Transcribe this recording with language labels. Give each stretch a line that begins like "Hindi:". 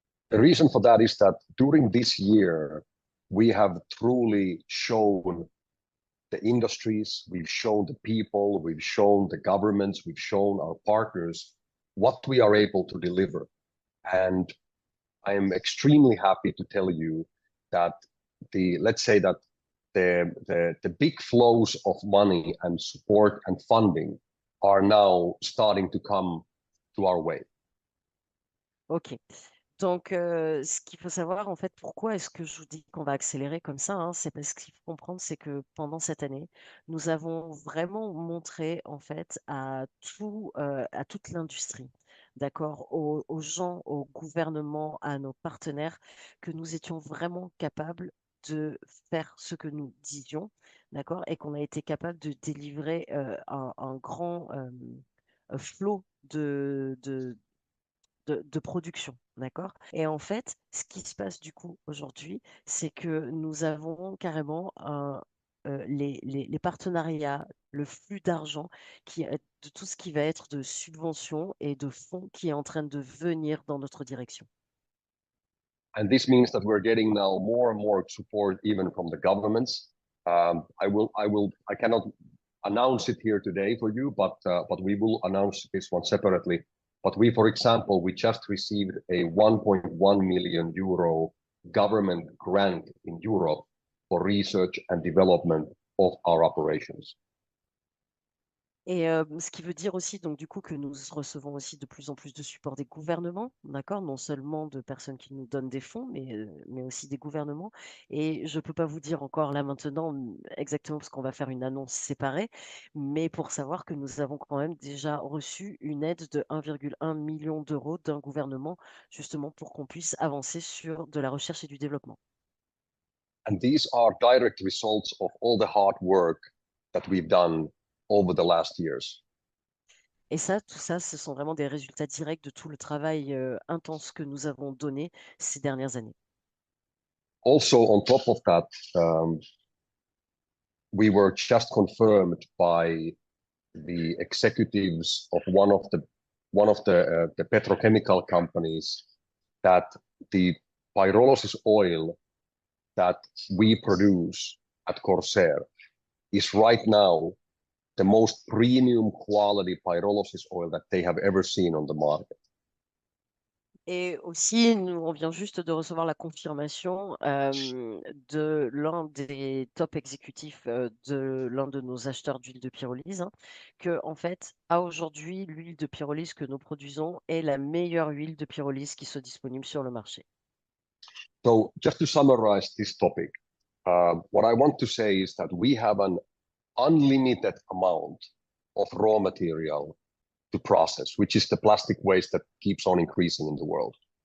English: The reason for that is that during this year, we have truly shown the industries, we've shown the people, we've shown the governments, we've shown our partners what we are able to deliver. And I am extremely happy to tell you that let's say that the big flows of money and support and funding are now starting to come to our way. Ok.
French: Donc, ce qu'il faut savoir, en fait, pourquoi est-ce que je vous dis qu'on va accélérer comme ça, hein, c'est parce qu'il faut comprendre, c'est que pendant cette année, nous avons vraiment montré, en fait, à toute l'industrie, d'accord, aux gens, au gouvernement, à nos partenaires, que nous étions vraiment capables de faire ce que nous disions, d'accord, et qu'on a été capable de délivrer un grand flot de production, d'accord? Et en fait, ce qui se passe du coup aujourd'hui, c'est que nous avons carrément les partenariats, le flux d'argent de tout ce qui va être de subventions et de fonds qui est en train de venir dans notre direction.
English: And this means that we're getting now more and more support even from the governments. I cannot announce it here today for you, but we will announce this one separately. But we, for example, we just received a 1.1 million euro government grant in Europe for research and development of our operations.
French: Et ce qui veut dire aussi, donc du coup, que nous recevons aussi de plus en plus de support des gouvernements, d'accord? Non seulement de personnes qui nous donnent des fonds, mais aussi des gouvernements. Et je ne peux pas vous dire encore là maintenant exactement parce qu'on va faire une annonce séparée, mais pour savoir que nous avons quand même déjà reçu une aide de 1,1 million d'euros d'un gouvernement, justement pour qu'on puisse avancer sur de la recherche et du développement.
English: And these are direct results of all the hard work that we've done over the last years.
French: Et ça, tout ça, ce sont vraiment des résultats directs de tout le travail intense que nous avons donné ces dernières années.
English: Also, on top of that, we were just confirmed by the executives of one of the petrochemical companies that the pyrolysis oil that we produce at Corsair is right now the most premium quality pyrolysis oil that they have ever seen on the market.
French: Et aussi, on vient juste de recevoir la confirmation de l'un des top exécutifs de l'un de nos acheteurs d'huile de pyrolyse, hein, que en fait, à aujourd'hui, l'huile de pyrolyse que nous produisons est la meilleure huile de pyrolyse qui soit disponible sur le marché.
English: So just to summarize this topic, what I want to say is that we have an unlimited amount of raw material to process, which is the plastic waste that keeps on increasing in the world.